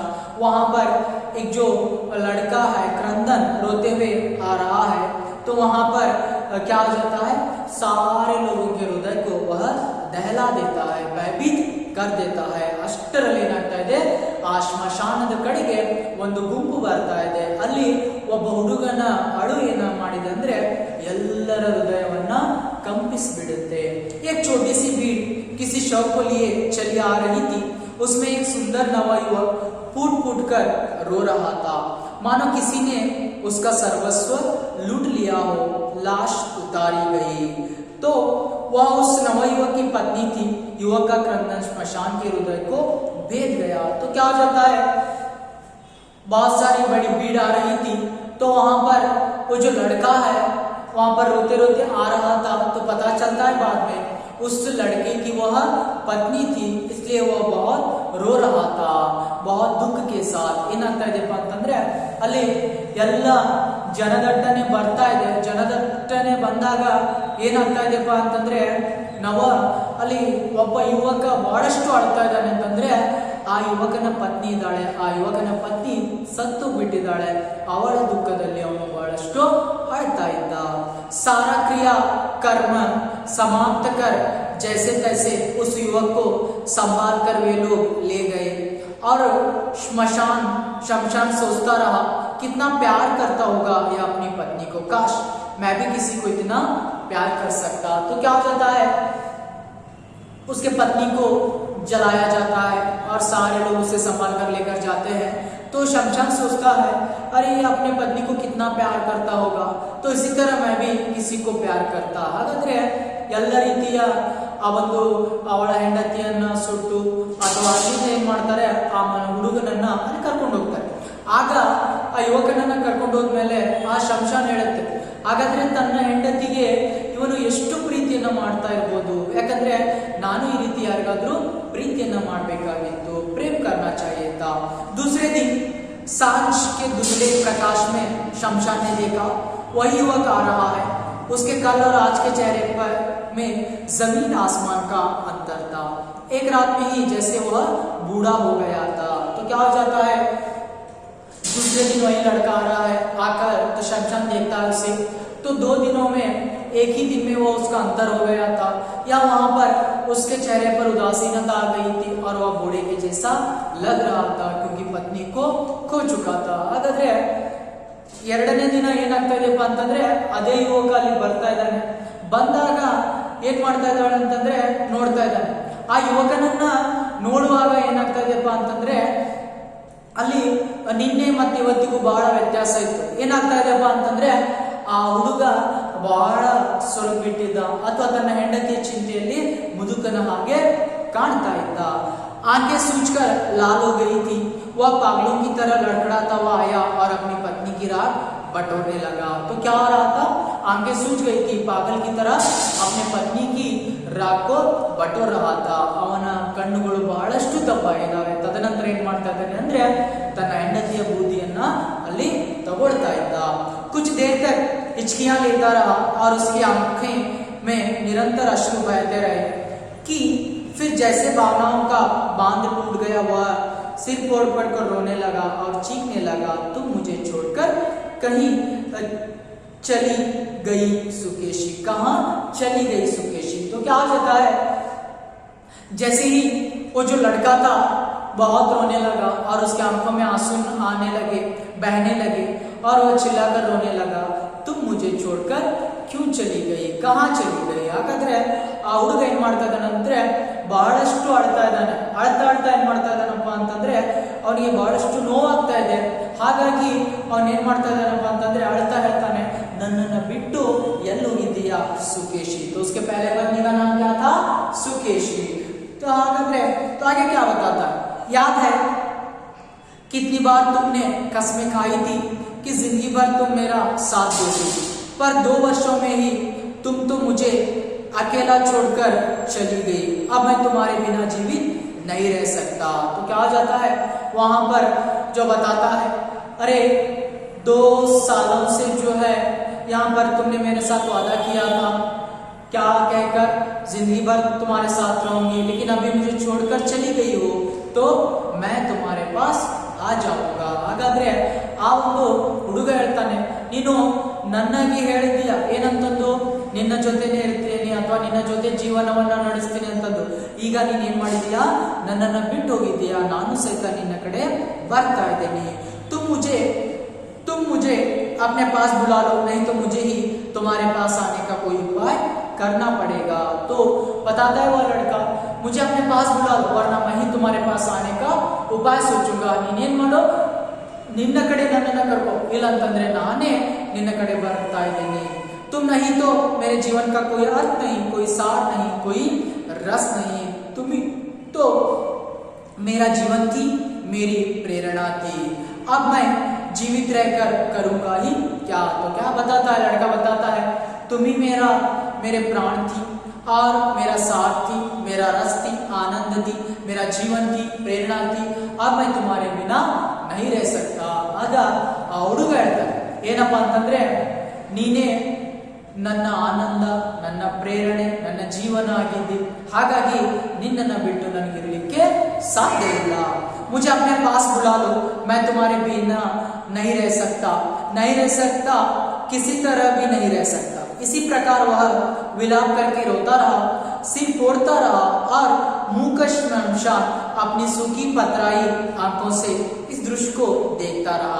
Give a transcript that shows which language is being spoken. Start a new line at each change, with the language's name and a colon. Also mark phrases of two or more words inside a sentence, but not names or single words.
Hindi: वहां पर एक जो लड़का है क्रंदन रोते हुए आ रहा है, तो वहां पर क्या हो जाता है, सारे लोगों के हृदय को वह दहला देता है, भयभीत कर देता है.
Kannada: ಅಷ್ಟರಲ್ಲಿ ಏನಾಗ್ತಾ ಇದೆ, ಆ ಶ್ಮಶಾನದ ಕಡೆಗೆ ಒಂದು ಗುಂಪು ಬರ್ತಾ ಇದೆ. ಅಲ್ಲಿ ಒಬ್ಬ ಹುಡುಗನ ಅಳು ಏನ ಮಾಡಿದೆ ಅಂದ್ರೆ ಎಲ್ಲರ ಹೃದಯವನ್ನ कंपिसबिड़ते.
Hindi: एक छोटी सी भीड़ किसी शव को लिए चली आ रही थी. उसमें एक सुंदर नवा युवक फूट फूट कर रो रहा था, मानो किसी ने उसका सर्वस्व लूट लिया हो. लाश उतारी गई तो वह उस नवयुवक की पत्नी थी. युवक का क्रंदन श्मशान के हृदय को भेद गया. तो क्या हो जाता है, बहुत सारी बड़ी भीड़ आ रही थी, तो वहां पर वो जो लड़का है वहां पर रोते रोते आ रहा था. तो पता चलता है बाद में उस लड़के की वह पत्नी थी, इसलिए वह बहुत रो रहा था, बहुत दुख के साथ.
Kannada: ಏನಾಗ್ತಾ ಇದೆಪ್ಪ ಅಂತಂದ್ರೆ ಅಲ್ಲಿ ಎಲ್ಲ ಜನದಟ್ಟಣೆ ಬರ್ತಾ ಇದೆ. ಜನದಟ್ಟಣೆ ಬಂದಾಗ ಏನಾಗ್ತಾ ಇದೆಪ್ಪ ಅಂತಂದ್ರೆ ಅಲ್ಲಿ ಒಬ್ಬ ಯುವಕ ಬಹಳಷ್ಟು ಅಳ್ತಾ ಇದ್ದಾನೆ ಅಂತಂದ್ರೆ ಆ ಯುವಕನ ಪತ್ನಿ ಇದ್ದಾಳೆ, ಆ ಯುವಕನ ಪತ್ನಿ ಸತ್ತು ಬಿಟ್ಟಿದ್ದಾಳೆ. ಅವಳ ದುಃಖದಲ್ಲಿ ಅವನು ಬಹಳಷ್ಟು ಅಳ್ತಾ ಇದ್ದ.
Hindi: सारा क्रिया कर्म समाप्त कर जैसे तैसे उस युवक को संभाल कर वे लोग ले गए. और शमशान सोचता रहा, कितना प्यार करता होगा यह अपनी पत्नी को, काश मैं भी किसी को इतना प्यार कर सकता. तो क्या हो जाता है, उसके पत्नी को जलाया जाता है और सारे लोग उसे संभाल कर लेकर जाते हैं. तो शमशान सोचता है, अरे ये अपने पत्नी को कितना प्यार करता होगा, तो इसी तरह मैं भी किसी को प्यार करता.
Kannada: ಹಾಗಾದ್ರೆ ಎಲ್ಲ ರೀತಿಯ ಆ ಒಂದು ಅವಳ ಹೆಂಡತಿಯನ್ನ ಸುಟ್ಟು ಅಥವಾ ಅಲ್ಲಿಂದ ಏನ್ ಮಾಡ್ತಾರೆ, ಆ ಹುಡುಗನನ್ನ ಅಲ್ಲಿ ಕರ್ಕೊಂಡು ಹೋಗ್ತಾರೆ. ಆಗ ಆ ಯುವಕನನ್ನ ಕರ್ಕೊಂಡು ಹೋದ್ಮೇಲೆ ಆ ಶಮಶಾನ ಹೇಳುತ್ತೆ, ಹಾಗಾದ್ರೆ ತನ್ನ ಹೆಂಡತಿಗೆ ಇವನು ಎಷ್ಟು ಪ್ರೀತಿಯನ್ನ ಮಾಡ್ತಾ ಇರ್ಬೋದು, ಯಾಕಂದ್ರೆ ನಾನು ಈ ರೀತಿ ಯಾರಿಗಾದ್ರೂ ಪ್ರೀತಿಯನ್ನ ಮಾಡಬೇಕಾಗಿತ್ತು,
Hindi: प्रेम करना चाहिए था. दूसरे दिन सांझ के धुंधले प्रकाश में शमशान ने देखा वही युवक आ रहा है. उसके कल और आज के चेहरे पर में जमीन आसमान का अंतर था. एक रात में ही जैसे वह बूढ़ा हो गया था. तो क्या हो जाता है, दूसरे दिन वही लड़का आ रहा है, आकर तो शमशान देखता है उसे, तो 2 दिनों में एक ही दिन में वो उसका अंतर हो गया था, या वहां पर उसके चेहरे पर उदासीनता आ गई थी और वह बूढ़े के जैसा लग रहा था, क्योंकि पत्नी को खो चुका था.
Kannada: ಹಾಗಾದ್ರೆ ಎರಡನೇ ದಿನ ಏನಾಗ್ತಾ ಇದೆಯಪ್ಪ ಅಂತಂದ್ರೆ ಅದೇ ಯುವಕ ಅಲ್ಲಿ ಬರ್ತಾ ಇದ್ದಾನೆ. ಬಂದಾಗ ಏನ್ ಮಾಡ್ತಾ ಇದ್ದಾಳೆ ಅಂತಂದ್ರೆ ನೋಡ್ತಾ ಇದ್ದಾನೆ. ಆ ಯುವಕನನ್ನ ನೋಡುವಾಗ ಏನಾಗ್ತಾ ಇದೆಯಪ್ಪ ಅಂತಂದ್ರೆ ಅಲ್ಲಿ ನಿನ್ನೆ ಮತ್ತೆ ಇವತ್ತಿಗೂ ಬಹಳ ವ್ಯತ್ಯಾಸ ಇತ್ತು. ಏನಾಗ್ತಾ ಇದೆಯಪ್ಪ ಅಂತಂದ್ರೆ ಆ ಹುಡುಗ ಬಹಳ ಸ್ವಲ್ಪ ಬಿಟ್ಟಿದ್ದ, ಅಥವಾ ತನ್ನ ಹೆಂಡತಿಯ ಚಿಂತೆಯಲ್ಲಿ ಮುದುಕನ ಹಾಗೆ ಕಾಣ್ತಾ ಇದ್ದ.
Hindi: आंखें सूझकर लाल हो गई थी. वह पागलों की तरह लड़खड़ाता हुआ आया और अपनी पत्नी की राह बटोरने लगा। तो क्या हो रहा था, आंखें सूज गई थी, पागल की तरह अपने पत्नी की राग को बटोर रहा था।
Kannada: ಅವನ ಕಣ್ಣುಗಳು ಬಹಳಷ್ಟು ದಪ್ಪ ಇದ್ದಾವೆ। ತದನಂತರ ಏನ್ ಮಾಡ್ತಾ ಇದ್ದಾನೆ ಅಂದ್ರೆ ತನ್ನ ಹೆಂಡತಿಯ ಬೂದಿಯನ್ನ ಅಲ್ಲಿ ತಗೊಳ್ತಾ ಇದ್ದ।
Hindi: कुछ देर तक हिचकियां लेता रहा और उसकी आंखें में निरंतर अश्रु बहते रहे कि फिर जैसे भावनाओं का बांध टूट गया, वह सिर फोड़ पड़कर रोने लगा और चीखने लगा, तुम मुझे छोड़कर कहीं चली गई सुकेशी। कहाँ चली गई सुकेशी? तो क्या हो जाता है, जैसे ही वो जो लड़का था बहुत रोने लगा और उसके आंखों में आंसू आने लगे, बहने लगे और वो चिल्लाकर रोने लगा, तुम मुझे छोड़कर क्यों चली गई, कहाँ चली गई?
Kannada: ಹಾಗಾದ್ರೆ ಆ ಹುಡುಗ ಏನ್ ಮಾಡ್ತಾ ಇದ್ದಾನಂದ್ರೆ ಬಹಳಷ್ಟು ಅಳ್ತಾ ಇದ್ದಾನೆ। ಅಳ್ತಾ ಏನ್ ಮಾಡ್ತಾ ಇದ್ದಾನಪ್ಪ ಅಂತಂದ್ರೆ ಅವನಿಗೆ ಬಹಳಷ್ಟು ನೋವಾಗ್ತಾ ಇದೆ। ಹಾಗಾಗಿ ಅವನ್ ಏನ್ ಮಾಡ್ತಾ ಇದ್ದಾನಪ್ಪ ಅಂತಂದ್ರೆ ಅಳ್ತಾ ಹೇಳ್ತಾನೆ, ನನ್ನನ್ನ ಬಿಟ್ಟು ಎಲ್ಲಿ ಹೋಗಿದ್ದೀಯಾ सुकेशी।
Hindi: तो उसके पहले पत्नी का नाम क्या था, सुकेशी। तो हागाದ್ರೆ तो आगे क्या बताता है, याद है कितनी बार तुमने कसमें खाई थी कि जिंदगी भर तुम मेरा साथ दोगी, पर 2 वर्षों में ही तुम तो मुझे अकेला छोड़कर चली गई। अब मैं तुम्हारे बिना जीवित नहीं रह सकता। तो क्या हो जाता है वहां पर जो बताता है, अरे 2 सालों से जो है यहाँ पर तुमने मेरे साथ वादा किया था, क्या कहकर जिंदगी भर तुम्हारे साथ रहूंगी, लेकिन अभी मुझे छोड़कर चली गई हो, तो मैं तुम्हारे पास आ जाऊंगा।
Kannada: ಹಾಗಾದ್ರೆ ಆ ಒಂದು ಹುಡುಗ ಹೇಳ್ತಾನೆ, ನೀನು ನನ್ನಾಗಿ ಹೇಳಿದ್ದೀಯ ಏನಂತಂದು, ನಿನ್ನ ಜೊತೆನೇ ಇರ್ತೀನಿ ಅಥವಾ ನಿನ್ನ ಜೊತೆ ಜೀವನವನ್ನ ನಡೆಸ್ತೀನಿ ಅಂತಂದು, ಈಗ ನೀನ್ ಏನ್ ಮಾಡಿದೀಯಾ, ನನ್ನನ್ನ ಬಿಟ್ಟು ಹೋಗಿದ್ದೀಯಾ, ನಾನು ಸಹಿತ ನಿನ್ನ ಕಡೆ ಬರ್ತಾ ಇದ್ದೀನಿ।
Hindi: तुम मुझे अपने पास बुला लो, नहीं तो मुझे ही तुम्हारे पास आने का कोई उपाय करना पड़ेगा। तो बताता है वह लड़का, मुझे अपने पास बुला लो वरना मैं ही तुम्हारे पास आने का उपाय सोचूंगा।
Kannada: ನೀನೇನ್ ಮಾಡೋ, ನಿನ್ನ ಕಡೆ ನನ್ನನ್ನ ಕರ್ಕೋ, ಇಲ್ಲ ಅಂತಂದ್ರೆ ನಾನೇ ನಿನ್ನ ಕಡೆ ಬರ್ತಾ ಇದ್ದೀನಿ।
Hindi: तुम नहीं तो मेरे जीवन का कोई अर्थ नहीं, कोई सार नहीं, कोई रस नहीं, तुम ही तो मेरा जीवन थी, मेरी प्रेरणा थी, अब मैं जीवित रहकर करूंगा ही क्या। तो क्या बताता है लड़का, बताता है तुम ही मेरे प्राण थी और मेरा साथ थी, मेरा रस थी, आनंद थी, मेरा जीवन थी, प्रेरणा थी, अब मैं तुम्हारे बिना नहीं रह सकता।
Kannada: ಆಗ ಆ ಹುಡುಗ ಹೇಳ್ತಾನೆ ಏನಪ್ಪ ಅಂತಂದ್ರೆ, ನೀನೇ ನನ್ನ ಆನಂದ, ನನ್ನ ಪ್ರೇರಣೆ, ನನ್ನ ಜೀವನ ಆಗಿದ್ದಿ, ಹಾಗಾಗಿ ನಿನ್ನನ್ನ ಬಿಟ್ಟು ನನಗಿರಲಿಕ್ಕೆ ಸಾಧ್ಯ ಇಲ್ಲ।
Hindi: मुझे अपने पास बुला लो, मैं तुम्हारे बिना नहीं रह सकता, किसी तरह भी नहीं रह सकता। इसी प्रकार वह विलाप करके रोता रहा, सिर फोड़ता रहा और मूकश नमशान अपनी सूखी पतराई आंखों से इस दृश्य को देखता रहा।